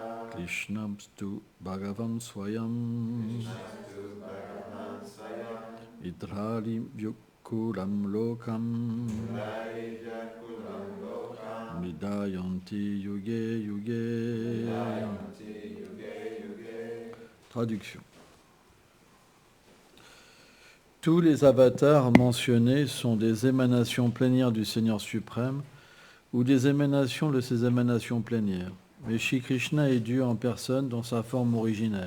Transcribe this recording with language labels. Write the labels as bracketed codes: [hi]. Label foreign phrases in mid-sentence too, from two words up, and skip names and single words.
[sa] Krishnamstu Bhagavam Swayam. Krishnastu Bhagavan Swayam. Idrali Vyukulam Lokam. Vaijakulam Lokam. Midayanti Yuge Yuge. Vidayanti Yuge Yuge. [fr] Traduction. Tous les avatars mentionnés sont des émanations plénières du Seigneur suprême ou des émanations de ses émanations plénières. Mais Shri Krishna est Dieu en personne dans sa forme originelle.